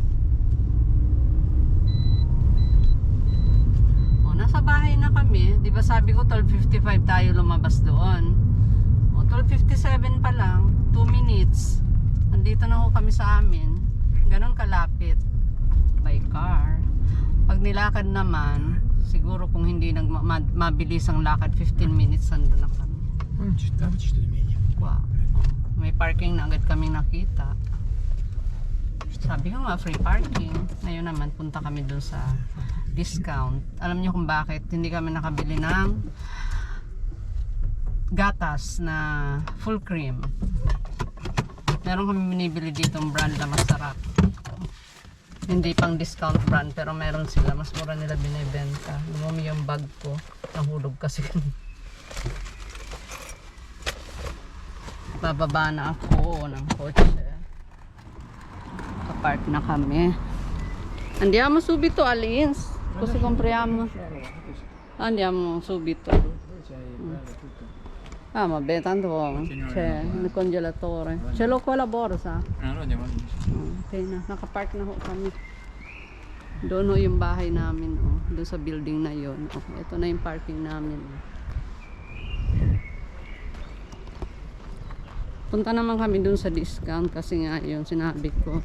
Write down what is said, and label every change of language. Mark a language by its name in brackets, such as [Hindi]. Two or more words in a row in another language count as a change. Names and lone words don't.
[Filipino] Nasa bahay na kami, di ba sabi ko 12:55 tayo lumabas doon. 12:57 pa lang, 2 minutes. Nandito na ho kami sa amin. Ganon kalapit. [English] By car. [Filipino] Pag nilakad naman, siguro kung hindi mabilis ang lakad, 15 minutes nandun na kami. [Italian] Ci sto di meglio. Wow. [Filipino] May parking na agad kaming nakita. Sabi ko nga, [English] free parking. [Filipino] Ngayon naman, punta kami dun sa discount. Alam niyo kung bakit hindi kami nakabili ng gatas na [English] full cream. [Filipino] Meron kami binibili dito ng brand na masarap. Hindi pang [English] discount brand [Filipino] pero meron sila. Mas mura nila binibenta. Lumumi yung bag ko. Nahulog kasi. Bababa na ako ng kotse. Kapark na kami. [Italian] Andiamo subito all'Ins. Così compriamo. Andiamo subito. Ah, vabbè, tanto c'è il congelatore. Ce l'ho con la borsa. Allora andiamo lì. [Filipino] Okay na, nakapark na ho kami. Doon ho yung bahay namin, doon sa building na yon. Ito na yung parking namin. Punta naman kami doon sa discount kasi nga yun sinabi ko.